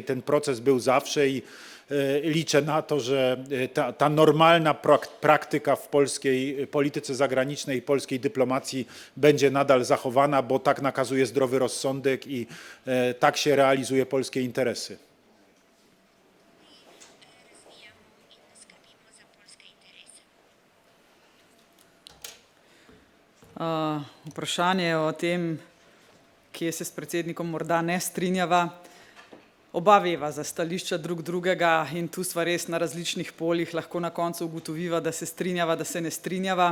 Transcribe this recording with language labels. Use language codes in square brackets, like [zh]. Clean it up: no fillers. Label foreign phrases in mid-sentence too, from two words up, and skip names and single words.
[pl] Ten proces był zawsze i liczę na to, że ta normalna praktyka w polskiej polityce zagranicznej i polskiej dyplomacji będzie nadal zachowana, bo tak nakazuje zdrowy rozsądek i tak się realizuje polskie interesy. [sl] Vprašanje o tem, kje se s predsednikom morda ne strinjava. Oba veva za stališča drug drugega in tu sva res na različnih poljih, lahko na koncu ugotoviva, da se strinjava, da se ne strinjava.